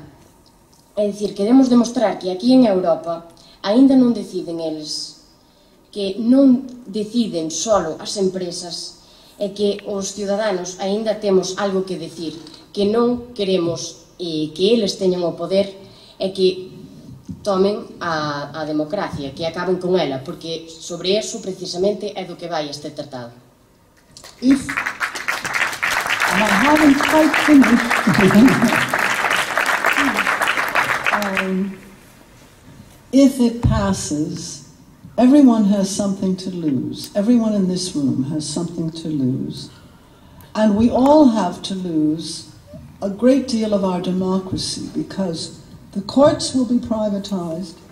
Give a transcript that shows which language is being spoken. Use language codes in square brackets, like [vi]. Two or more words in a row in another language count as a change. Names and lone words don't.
[gl] É dicir, queremos demostrar que aquí en Europa aínda non deciden eles, que non deciden solo as empresas, e que os ciudadanos aínda temos algo que decir, que non queremos que eles teñan o poder e que tomen a democracia, que acaben con ela, porque sobre eso precisamente é do que vai este tratado. [en] And I haven't quite finished. If it passes, everyone has something to lose. Everyone in this room has something to lose. And we all have to lose a great deal of our democracy, because the courts will be privatized.